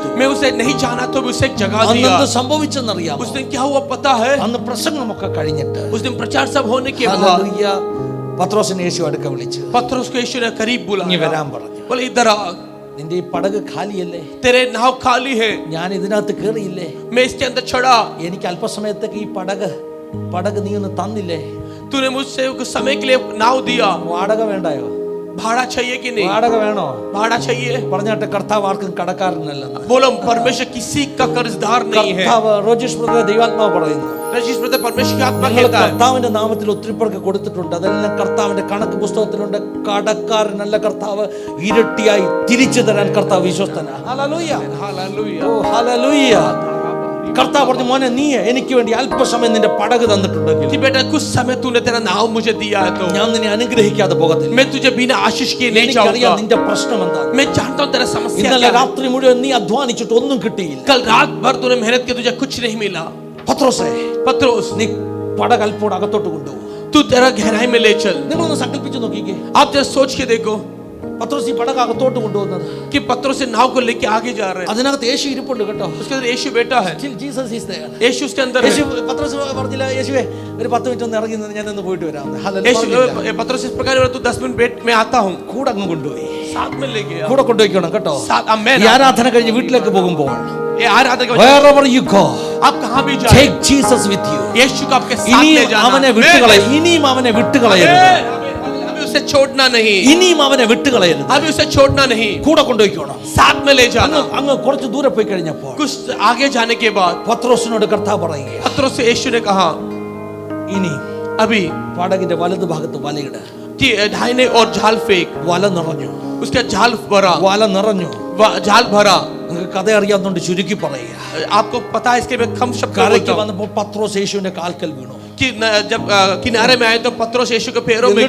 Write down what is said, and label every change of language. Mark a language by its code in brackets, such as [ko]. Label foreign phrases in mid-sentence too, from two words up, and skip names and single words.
[hi] मैं उसे नहीं जाना तो भी उसे एक जगह [ml] അന്ന് [hi] दिया. [ml] എന്ത് സംഭവിച്ചെന്നറിയാമോ? [hi] उस दिन क्या हुआ पता है? [ml] അന്ന് പ്രസംഗമൊക്കെ കഴിഞ്ഞിട്ട് [hi] उस दिन प्रचार सब होने के बाद [ml] ഹല്ലേലൂയ, പത്രോസിനെ യേശു അടുക്ക വിളിച്ചു [hi] पत्रोस को यीशु ने करीब [ml] ഇനി [hi] बुलाया. [ml] വരാൻ പറഞ്ഞു. [hi] बोले इधर आ, [ml] നിന്റെ ഈ പടക് ഖാലിയല്ലേ? [hi] तेरे नाव खाली है, [ml] ഞാൻ ഇതിനകത്ത് കേറിയില്ലേ? [hi] मैं इसके अंदर चढ़ा. [ml] എനിക്ക് അല്പസമയത്തേക്ക് ഈ പടക് നീ ഒന്ന് തന്നില്ലേ? [hi] तूने मुझसे कुछ समय के लिए नाव दिया. [ml] വാടക വേണ്ടായോ? [hi] भाड़ा चाहिए कि नहीं? [ml] വാടക വേണോ? [hi] भाड़ा चाहिए. [ml] പറഞ്ഞാട്ടെ, കർത്താവ് ആർക്കും കടക്കാരനല്ലെന്ന്. [hi] बोलो परमेश्वर किसी का कर्जदार नहीं है. [ml] കർത്താവ് റോജേഷ് ബ്രദർ ദൈവാത്മാവ് പറയുന്നു, [hi] रजिश ब्रदर परमेश्वर की आत्मा [ml] നിങ്ങൾ [hi] कहता है [ml] കർത്താവിന്റെ നാമത്തിൽ ഒത്തിരി പേർക്ക് കൊടുത്തിട്ടുണ്ട്. അതെല്ലാം കർത്താവിന്റെ കണക്ക് പുസ്തകത്തിലുണ്ട്. കടക്കാരനല്ല കർത്താവ്, ഇരട്ടിയായി തിരിച്ചു തരാൻ കർത്താവ് വിശ്വസ്തനാ. ഹല്ലേലൂയ. [hi] हालेलुया. [ml] ഓ ഹല്ലേലൂയ. കർത്താവ് പറഞ്ഞു, മോനെ, നീ എനിക്ക് വേണ്ടി അല്പസമയം നിന്റെ പടക് തന്നിട്ടുണ്ടെങ്കിൽ [hi] कि बेटा कुछ समय तूने तेरा नाव मुझे दिया है तो [ml] ഞാൻ നിന്നെ അനുഗ്രഹിക്കാതെ പോകത്തില്ല. [hi] मैं तुझे बिना आशीष किए नहीं [ml] എനിക്കറിയാം [hi] जाऊंगा. [ml] നിന്റെ പ്രശ്നം എന്താ. [hi] मैं जानता हूं तेरा समस्या [ml] ഇന്നലെ [hi] क्या है. [ml] രാത്രി മുഴുവൻ നീ അധ്വാനിച്ചിട്ട് ഒന്നും കിട്ടിയില്ല. [hi] कल रात भर तूने मेहनत की, तुझे कुछ नहीं मिला. [ml] പത്രോസേ, [hi] पत्रोस, [ml] നീ പടക് അല്പോട് അകത്തോട്ട് കൊണ്ടുപോകും. [hi] तू तेरा गहराई में ले चल. [ml] നിങ്ങളൊന്ന് സങ്കല്പിച്ച് നോക്കിക്കേ. [hi] आप जरा सोच के देखो [ml] പത്രോസ് ഈ പടക് അകത്തോട്ട് കൊണ്ടുപോകുന്നത്. [hi] कि पत्रोस से नाव को लेके आगे जा रहे हैं. [ml] അതിനകത്ത് യേശു ഇരിപ്പുണ്ട് കേട്ടോ. [hi] उसके अंदर यीशु बैठा है. [en] Still Jesus is there. [hi] यीशु उसके अंदर [ml] യേശു [hi] है. [ml] പത്രോസ് പറഞ്ഞില്ല, യേശുവേ ഒരു 10 മിനിറ്റ് ഒന്ന് ഇറങ്ങി നിന്ന് ഞാൻ ഒന്ന് പോയിട്ട് വരാം. [hi] यीशु [ml] ഹല്ലേലൂയ. [hi] पत्रोस इस प्रकार बोला, तू 10 मिनट बैठ, मैं आता हूं. [ml] കൂടെ അങ്ങ് കൊണ്ടുപോയി. [hi] साथ में ले गया. [ml] കൂടെ കൊണ്ടുപോയിക്കണം കേട്ടോ. [hi] साथ अब मैं [ml] ഈ ആരാധന കഴിഞ്ഞ് വീട്ടിലേക്ക് പോകുമ്പോൾ [hi] ये आराधना के [en] wherever you go, [hi] आप कहां भी जाए, [en] take Jesus with you. [hi] यीशु को आपके साथ [ml] ഇനിയും [hi] ले जाना. [ml] അവനെ വിട്ടുകളയരുത്. ഇനിയും അവനെ വിട്ടുകളയരുത്. [hi] अभी उसे छोड़ना नहीं. [ml] ഇനിയും അവനെ വിട്ടുകളയരുത്. [hi] अभी उसे छोड़ना नहीं. [ml] കൂടെ കൊണ്ടുപോയിക്കണം. [hi] साथ में ले जाना. [ml] അങ്ങ് കുറച്ച് ദൂരെ പോയി കഴിഞ്ഞപ്പോൾ [hi] कुछ आगे जाने के बाद [ml] പത്രോസിനോട് കർത്താവ് പറയുക, [hi] पत्रोस से यीशु ने कहा, [ml] ഇനി [hi] अभी [ml] പടകിന്റെ വലതു ഭാഗത്ത് വലയിട. [hi] कि दाहिने और जाल फेंक. [ml] വല നിറഞ്ഞു. [hi] उसका जाल भरा. [ml] വല നിറഞ്ഞു. [hi] जाल भरा. [ml] നിങ്ങൾക്ക് കഥ അറിയാവുന്നതുകൊണ്ട് ചുരുക്കി പറയുക. [hi] आपको पता है, इसके मैं कम शब्द [ml] കരയ്ക്ക് [hi] बोलता हूं. [ml] വന്നപ്പോൾ പത്രോസ് യേശുവിന്റെ കാൽക്കൽ വീണു. [hi] कि जब किनारे में आए तो पत्रोस यीशु के पैरों में